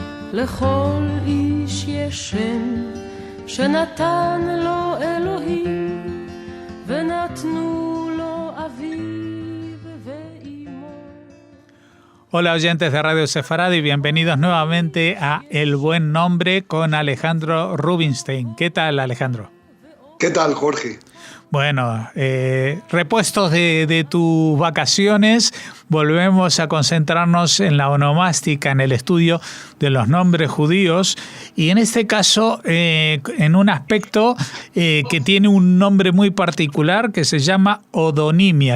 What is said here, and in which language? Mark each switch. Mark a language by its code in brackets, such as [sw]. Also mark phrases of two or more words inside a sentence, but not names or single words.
[he] לכל איש יש שם שנתן לו אלוהים ונתנו לו אביו ואימו. [es] Hola oyentes de Radio Sefarad y bienvenidos nuevamente a El Buen Nombre con Alejandro Rubinstein. ¿Qué tal, Alejandro? ¿Qué tal, Jorge? Bueno, repuestos de tus vacaciones, volvemos a concentrarnos en la onomástica, en el estudio de los nombres judíos y en este caso en un aspecto que tiene un nombre muy particular que se llama odonimia.